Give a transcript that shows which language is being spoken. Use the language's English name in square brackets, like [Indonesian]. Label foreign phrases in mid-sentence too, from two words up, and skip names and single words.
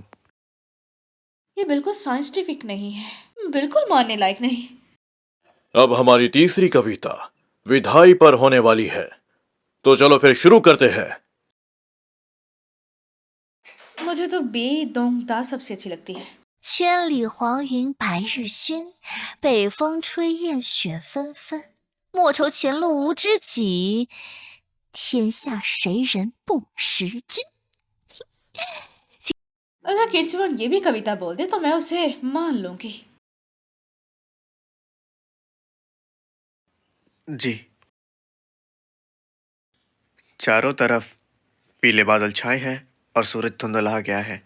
[Hindi] ये बिल्कुल साइंटिफिक नहीं है, बिल्कुल मानने लायक नहीं। अब हमारी तीसरी कविता विधाई पर होने वाली है, तो चलो फिर शुरू करते हैं। मुझे तो बे दोंग दा सबसे अच्छी लगती है। [Chinese] 千里黄云白日暄，北风吹雁雪纷纷。莫愁前路无知己，天下谁人不识君。 [Hindi] अगर किंचुआन ये भी कविता बोल दे तो मैं उसे मान लूंगी। जी। चारों तरफ पीले बादल छाए हैं और सूरज धुंधला गया है।